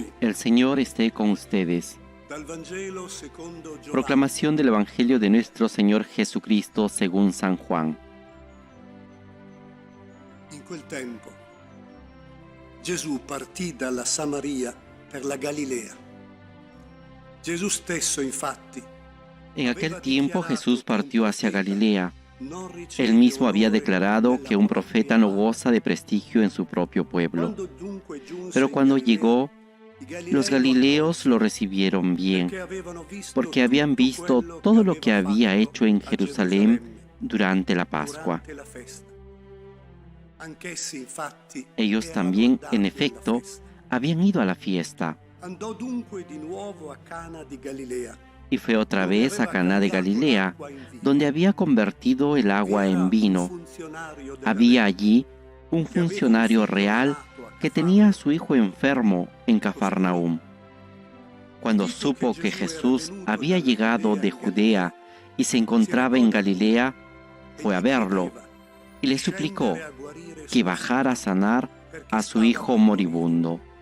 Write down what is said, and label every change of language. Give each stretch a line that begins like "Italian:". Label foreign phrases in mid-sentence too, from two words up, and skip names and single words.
Spanish: El Señor esté con ustedes.
Italian: Dal Vangelo secondo Giovanni.
Spanish: Proclamación del Evangelio de nuestro Señor Jesucristo según San Juan.
Italian: In quel tempo Gesù partì dalla Samaria per la Galilea. Gesù stesso, infatti,
Spanish: En aquel tiempo Jesús partió hacia Galilea. Él mismo había declarado que un profeta no goza de prestigio en su propio pueblo. Pero cuando llegó, los galileos lo recibieron bien, porque habían visto todo lo que había hecho en Jerusalén durante la Pascua. Ellos también, en efecto, habían ido a la fiesta.
Italian: Andò dunque di nuovo a Cana di Galilea.
Spanish: Y fue otra vez a Caná de Galilea, donde había convertido el agua en vino. Había allí un funcionario real que tenía a su hijo enfermo en Cafarnaúm. Cuando supo que Jesús había llegado de Judea y se encontraba en Galilea, fue a verlo y le suplicó que bajara a sanar a su hijo moribundo.